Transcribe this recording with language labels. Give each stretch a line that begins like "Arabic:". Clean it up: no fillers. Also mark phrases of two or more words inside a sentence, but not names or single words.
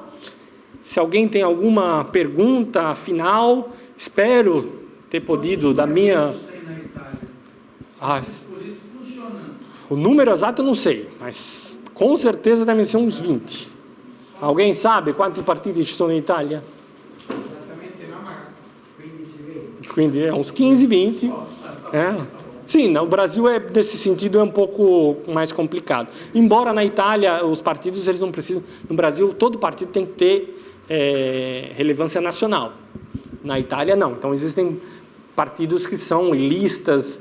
Portuguese: Se alguém tem alguma pergunta final, espero ter podido, da minha... O número exato eu não sei, mas com certeza devem ser uns 20. Alguém sabe
Italian: quanti partiti ci sono in Italia?
Portuguese: quindi é uns 15, 20. Sim, no Brasil, nesse sentido, é um pouco mais complicado. Embora na Itália, os partidos eles não precisam... No Brasil, todo partido tem que ter relevância nacional. Na Itália, não. Então, existem partidos que são listas.